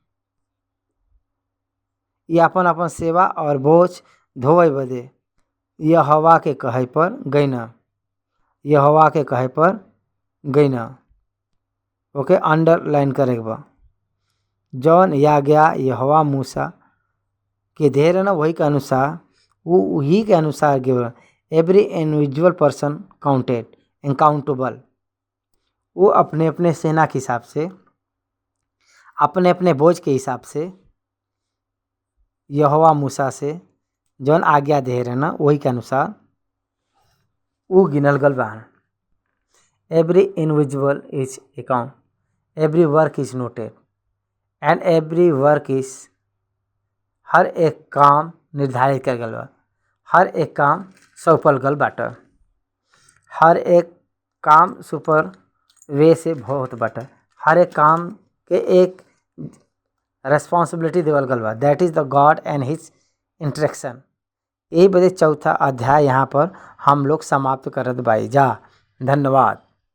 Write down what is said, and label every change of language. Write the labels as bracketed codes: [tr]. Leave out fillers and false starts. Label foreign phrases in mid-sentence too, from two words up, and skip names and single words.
[bho] ये आपन आपन सेवा और बोझ धोवे बदे यहोवा के कहे पर गईना, यहोवा के कहे पर गईना। ओके अंडरलाइन करे के बा। जौन आज्ञा यहोवा मूसा के दे रहे ना, वही के अनुसार वही के अनुसार गिवन। [en] every individual person counted accountable. [bho] वो अपने अपने सेना के हिसाब से, अपने अपने बोझ के हिसाब से यहोवा मूसा से जौन आज्ञा दे रहे ना, वही के अनुसार वो गिनल गल बा। [en] every individual is account, every work is noted and every work is, [bho] हर एक काम निर्धारित कर गल बा, हर एक काम सौंपल गल बाटे, हर एक काम सुपर वे से बहुत बाटे, हर एक काम के एक रेस्पॉन्सिबिलिटी देवल गल बा। [en] that is the God and his instruction. [bho] यही बदे चौथा अध्याय यहाँ पर हम लोग समाप्त करत बाई जा। धन्यवाद।